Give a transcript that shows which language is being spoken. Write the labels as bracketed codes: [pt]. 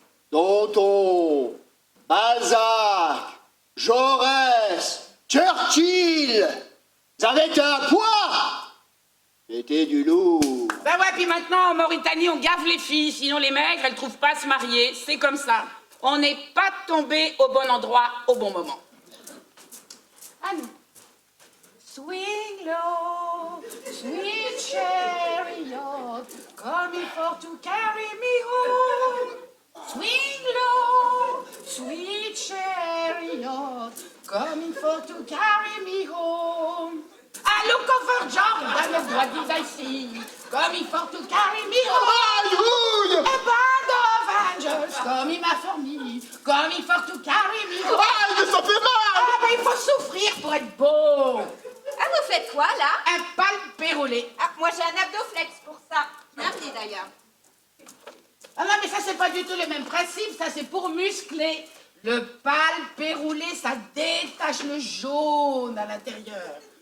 [fr] Danton, Balzac, Jaurès, Churchill. Ils avaient un poids. C'était du lourd. Ben ouais, puis maintenant, en Mauritanie, on gave les filles, sinon les maigres, elles trouvent pas à se marier. C'est comme ça. On n'est pas tombé au bon endroit au bon moment. Allez. [en] Swing low, sweet chariot, coming for to carry me home. Swing low, sweet chariot, coming for to carry me home. I look over Jordan, what did I see? Coming for to carry me home. Aïe! A band of angels coming after me, coming for to carry me home. [fr] Aïe, ça fait mal! Ah ben il faut souffrir pour être beau. Ah, vous faites quoi là? Un palpé roulé. Ah, moi j'ai un abdoflex pour ça. Merci d'ailleurs. Ah non mais ça c'est pas du tout le même principe, ça c'est pour muscler. Le palpé roulé, ça détache le jaune à l'intérieur.